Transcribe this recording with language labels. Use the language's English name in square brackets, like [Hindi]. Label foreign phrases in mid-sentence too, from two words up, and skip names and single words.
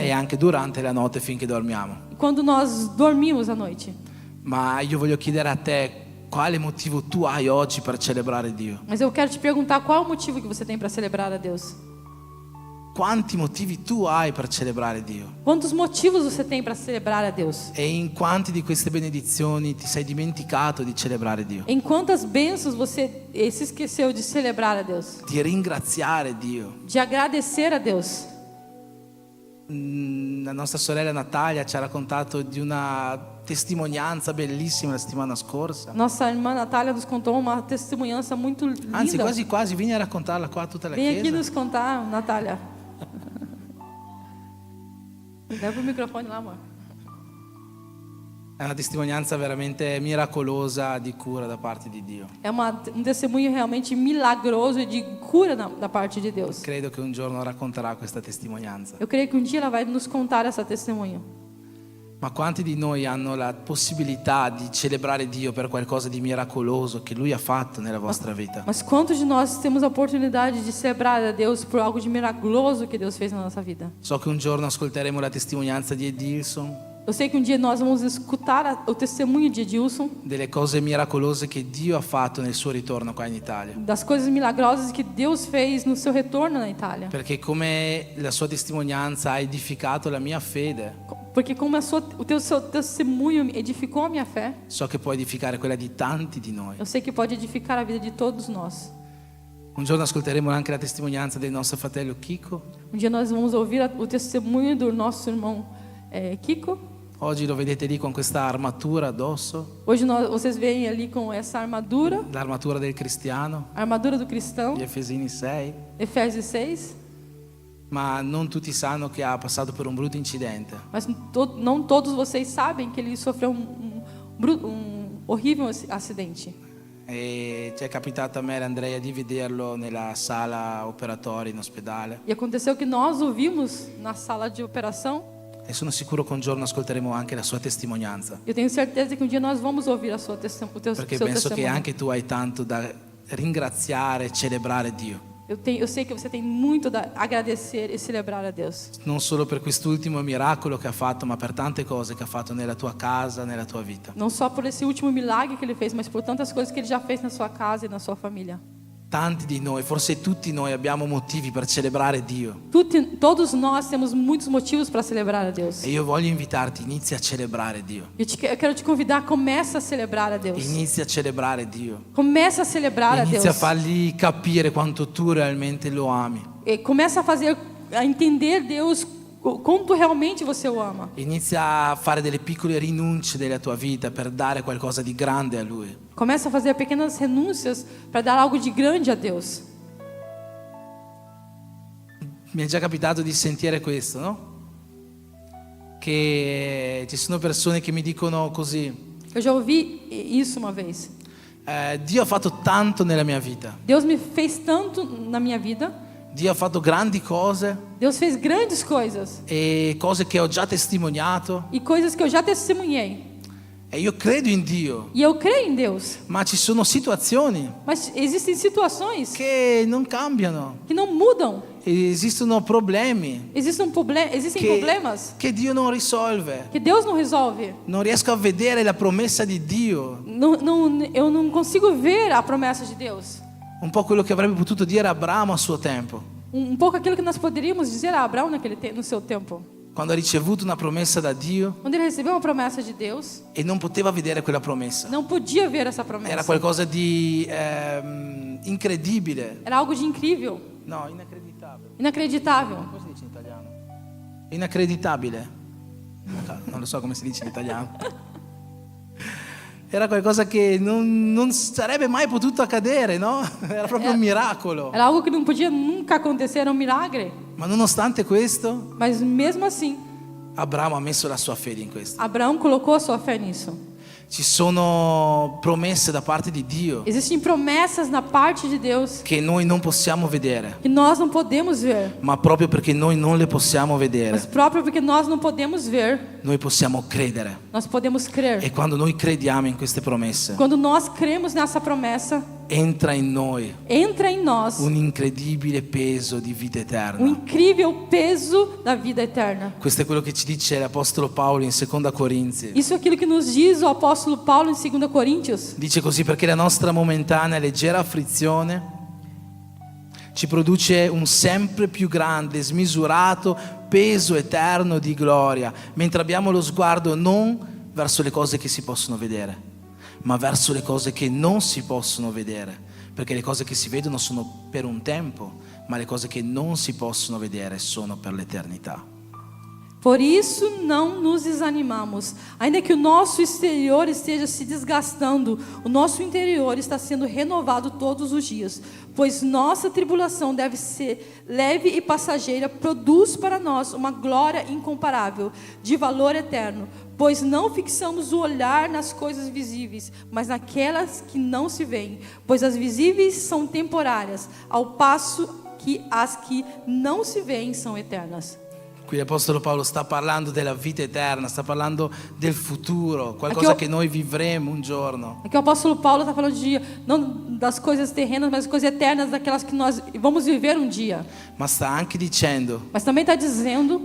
[Italian] e anche durante la notte finché dormiamo. [Portuguese] quando nós dormimos à noite. [Italian] Ma io voglio chiedere a te quale motivo tu hai oggi per celebrare Dio. [Portuguese] Mas eu quero te perguntar qual é o motivo que você tem para celebrar a Deus. [Italian] Quanti motivi tu hai per celebrare Dio? [Portuguese] Quantos motivos você tem para celebrar a Deus? [Italian] E in quanti di queste benedizioni ti sei dimenticato di celebrare Dio? [Portuguese] Em quantas bênçãos você se esqueceu de celebrar a Deus? [Italian] Di ringraziare Dio? [Portuguese] De agradecer a Deus? [Italian] La nostra sorella Natalia ci ha raccontato di una testimonianza bellissima la settimana scorsa. [Portuguese] Nossa irmã Natália nos contou uma testemunhança muito linda. [Italian] Anzi, quasi quasi, vieni a raccontarla qua a tutta la [Portuguese] Vem aqui [Italian] chiesa. [Portuguese] nos contar, Natália. Leva o microfone lá, amor. [Italian] È una testimonianza veramente miracolosa di cura da parte di Dio. [Portuguese] É um testemunho realmente milagroso e de cura da parte de Deus. [Italian] Credo che un giorno racconterà questa testimonianza. [Portuguese] Eu creio que um dia ela vai nos contar essa testemunho. [Italian] Ma quanti di noi hanno la possibilità di celebrare Dio per qualcosa di miracoloso che Lui ha fatto nella vostra vita? [Portuguese] Mas quantos de nós temos a oportunidade de celebrar a Deus por algo de milagroso que Deus fez na nossa vida? [Italian] So che un giorno ascolteremo la testimonianza di Edilson, [Portuguese] Eu sei que um dia nós vamos escutar o testemunho de Edilson, [Italian] delle cose miracolose che Dio ha fatto nel suo ritorno qua in Italia. [Portuguese] das coisas milagrosas que Deus fez no seu retorno na Itália. [Italian] Perché come la sua testimonianza ha edificato la mia fede, [Portuguese] Porque como o seu testemunho edificou a minha fé, [Italian] so che può edificare quella di tanti di noi. [Portuguese] eu sei que pode edificar a vida de todos nós. [Italian] Un giorno ascolteremo anche la testimonianza del nostro fratello Kiko. [Portuguese] Um dia nós vamos ouvir o testemunho do nosso irmão Kiko. [Italian] Oggi lo vedete lì con questa armatura addosso, [Portuguese] Hoje vocês veem ali com essa armadura, [Italian] l'armatura del cristiano, [Portuguese] a armadura do cristão, [Italian] gli Efesini 6. [Portuguese] Efésios 6. [Italian] Ma non tutti sanno che ha passato per un brutto incidente. [Portuguese] Mas não todos vocês sabem que ele sofreu um horrível acidente. [Italian] E ci è capitato a me e a Andrea di vederlo nella sala operatoria in ospedale. [Portuguese] E aconteceu que nós o vimos na sala de operação. [Italian] E sono sicuro che un giorno ascolteremo anche la sua testimonianza. [Portuguese] Eu tenho certeza que um dia nós vamos ouvir o seu [Italian] Perché penso che [Portuguese] testemunho. [Italian] anche tu hai tanto da ringraziare e celebrare Dio. [Portuguese] Eu sei que você tem muito a agradecer e celebrar a Deus. [Italian] Non solo per quest'ultimo miracolo che ha fatto, ma per tante cose che ha fatto nella tua casa, nella tua vita. [Portuguese] Não só por esse último milagre que ele fez, mas por tantas coisas que ele já fez na sua casa e na sua família. [Italian] Tanti di noi, forse tutti noi abbiamo motivi per celebrare Dio. [Portuguese] Todos nós temos muitos motivos para celebrar a Deus. [Italian] E io voglio invitarti, inizia a celebrare Dio. [Portuguese] Eu quero te convidar, começa a celebrar a Deus. [Italian] Inizia a celebrare Dio. [Portuguese] Começa a celebrar a Deus. [Italian] Inizia a fargli capire quanto tu realmente lo ami. [Portuguese] E começa a entender Deus quanto realmente você o ama. [Italian] Inizia a fare delle piccole rinunce della tua vita per dare qualcosa di grande a Lui. [Portuguese] Começa a fazer pequenas renúncias para dar algo de grande a Deus. [Italian] Mi è già capitato di sentire questo, no? Che ci sono persone che mi dicono così: [Portuguese] Eu já ouvi isso uma vez. [Italian] Dio ha fatto tanto nella mia vita, [Portuguese] Deus me fez tanto na minha vida. [Italian] Dio ha fatto grandi cose [Portuguese] Deus fez grandes coisas [Italian] e cose che ho già testimoniato [Portuguese] e coisas que eu já testemunhei. [Italian] e io credo in Dio, [Portuguese] E eu creio em Deus. [Italian] ma ci sono situazioni [Portuguese] Mas existem situações [Italian] che non cambiano, [Portuguese] que não mudam. [Italian] esistono problemi [Portuguese] Existem problemas [Italian] che Dio non risolve. [Portuguese] que Deus não resolve. [Italian] Non riesco a vedere la promessa di Dio, [Portuguese] Eu não consigo ver a promessa de Deus. [Italian] un po' quello che avrebbe potuto dire Abramo a suo tempo, [Portuguese] Pouco aquilo que nós poderíamos dizer a Abraão no seu tempo. [Italian] quando ha ricevuto una promessa da Dio [Portuguese] Quando ele recebeu uma promessa de Deus, [Italian] e non poteva vedere quella promessa. [Portuguese] não podia ver essa [Italian] Era [Portuguese] promessa. [Italian] qualcosa di incredibile. [Portuguese] Era algo de incrível, [Italian] No, inaccreditabile. [Portuguese] inacreditável. [Italian] Come si dice in italiano? Inaccreditabile. Non lo so come si dice in italiano. Era qualcosa che non sarebbe mai potuto accadere, no? Era proprio un miracolo. [Portuguese] Era algo que não podia nunca acontecer, era um milagre. [Italian] Ma nonostante questo, [Portuguese] Mas mesmo assim, [Italian] Abramo ha messo la sua fede in questo. [Portuguese] Abraão colocou a sua fé nisso. [Italian] Ci sono promesse da parte di Dio [Portuguese] Existem promessas na parte de Deus [Italian] che noi non possiamo vedere, [Portuguese] que nós não podemos ver. [Italian] ma proprio perché noi non le possiamo [Portuguese] Mas [Italian] vedere, [Portuguese] próprio porque nós não podemos ver, [Italian] noi possiamo credere. [Portuguese] nós podemos crer. [Italian] E quando noi crediamo in queste promesse, [Portuguese] Quando nós cremos nessa promessa, [Italian] entra in noi [Portuguese] entra em nós [Italian] un incredibile peso di vita [Portuguese] um [Italian] eterna. [Portuguese] incrível peso da vida eterna. [Italian] Questo è quello che ci dice l'Apostolo Paolo in 2 Corinzi. [Portuguese] Isso é aquilo que nos diz o apóstolo Paulo em 2 Coríntios. [Italian] Dice così: perché la nostra momentanea e leggera afflizione ci produce un sempre più grande, smisurato peso eterno di gloria, mentre abbiamo lo sguardo non verso le cose che si possono vedere, ma verso le cose che non si possono vedere, perché le cose che si vedono sono per un tempo, ma le cose che non si possono vedere sono per l'eternità. [Portuguese] Por isso não nos desanimamos. Ainda que o nosso exterior esteja se desgastando, o nosso interior está sendo renovado todos os dias. Pois nossa tribulação deve ser leve e passageira, produz para nós uma glória incomparável, de valor eterno. Pois não fixamos o olhar nas coisas visíveis, mas naquelas que não se veem. Pois as visíveis são temporárias, ao passo que as que não se veem são eternas. [Italian] Qui l'Apostolo Paolo sta parlando della vita eterna, sta parlando del futuro, qualcosa che noi vivremo un giorno. [Portuguese] Aqui o apóstolo Paulo está falando não das coisas terrenas, mas das coisas eternas, daquelas que nós vamos viver um dia. [Italian] Ma sta anche dicendo [Portuguese] Mas também está dizendo